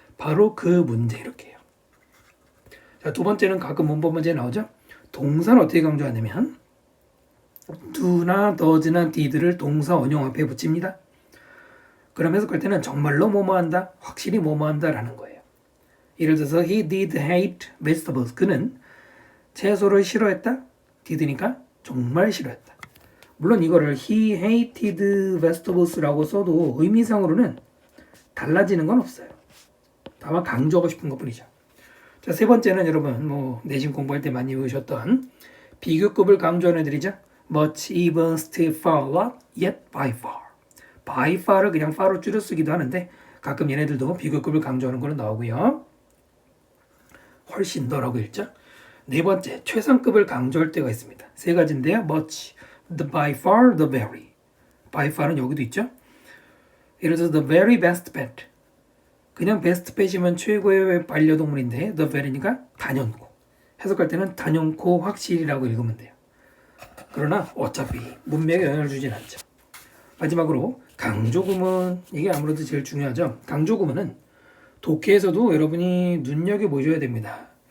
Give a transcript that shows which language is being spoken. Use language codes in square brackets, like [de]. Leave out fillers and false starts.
[ko] 바로 그 문제 이렇게 해요. 자, 두 번째는 가끔 문법 문제에 나오죠. 동사를 어떻게 강조하냐면 do나 does나 did를 동사 원형 앞에 붙입니다. 그럼 해석할 때는 정말로 뭐뭐한다, 확실히 뭐뭐한다 라는 거예요. 예를 들어서 [en] he did hate vegetables. [ko] 그는 채소를 싫어했다. did니까 정말 싫어했다. 물론 이거를 [en] he hated vegetables [ko] 라고 써도 의미상으로는 달라지는 건 없어요. 다만 강조하고 싶은 것뿐이죠. 자, 세 번째는 여러분 뭐 내신 공부할 때 많이 외우셨던 비교급을 강조하는 애들이죠. [en] much, even, still, far, lot, yet, by far. by far [ko] 를 그냥 far로 줄여 쓰기도 하는데 가끔 얘네들도 비교급을 강조하는 걸로 나오고요. 훨씬 더라고 읽죠. 네 번째, 최상급을 강조할 때가 있습니다. 세 가지인데요. [en] much, the by far, the very. by far [ko] 는 여기도 있죠. 예를 들어서 [en] the very best pet. [ko] 그냥 best pet이면 최고의 반려동물인데 the very니까 단연코. 해석할 때는 단연코 확실이라고 읽으면 돼요. 그러나 어차피 문맥에 영향을 주진 않죠. 마지막으로 강조구문. 이게 아무래도 제일 중요하죠. 강조구문은 독해에서도 여러분이 눈여겨보셔야 됩니다.